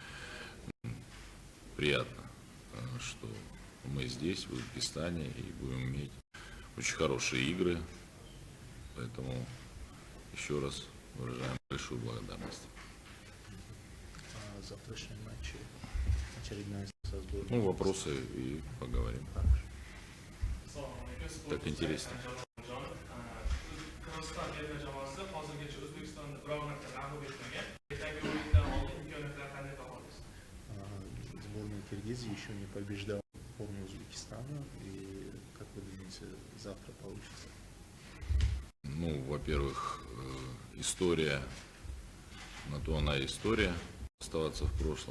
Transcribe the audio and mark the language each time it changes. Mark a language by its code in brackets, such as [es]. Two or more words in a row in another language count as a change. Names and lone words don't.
[ru] Приятно, что мы здесь, в Узбекистане, и будем иметь очень хорошие игры. Поэтому еще раз выражаем большую благодарность. Завтрашний матч, очередная со сборной. Вопросы и поговорим. Так интересно. [uz] Qirg'iziston terma jamoasi hozirgacha O'zbekistonni biror marta mag'lub etmagan. Ertangi o'yindan oldin imkoniyatlar qanday baholaysiz? [ru] Сборная Киргизии еще не побеждала сборную Узбекистана. И как вы думаете, завтра получится? Во-первых, история, на то она и история, оставаться в прошлом.